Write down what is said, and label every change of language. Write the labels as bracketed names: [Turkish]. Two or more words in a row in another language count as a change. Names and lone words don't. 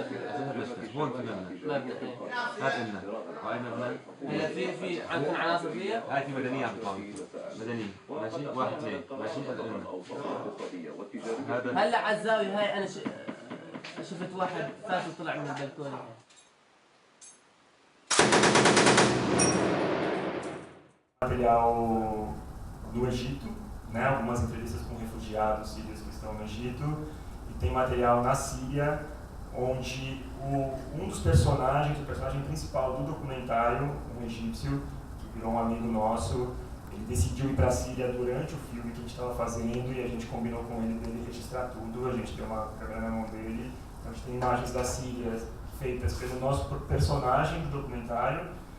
[Arabic] اساسات مشفى. هون في مبنى. مبنى. هات لنا. وهي مبنى. هلا في عندكم عناصر فيها؟ هاي في مدنيه عم تقام. مدنيه. ماشي. واحد اثنين. ماشي. هذا هلا على الزاوية هاي أنا شفت واحد فات وطلع من البلكونة. [Portuguese] Material do Egito, né? Algumas entrevistas com refugiados sírios que estão no Egito, e tem material na Síria, onde um dos personagens, o personagem principal do documentário, um egípcio, que virou um amigo nosso, ele decidiu ir para a Síria durante o filme que a gente estava fazendo e a gente combinou com ele dele registrar tudo, a gente tem uma câmera na mão dele, então a gente tem imagens da Síria feitas pelo nosso personagem do documentário.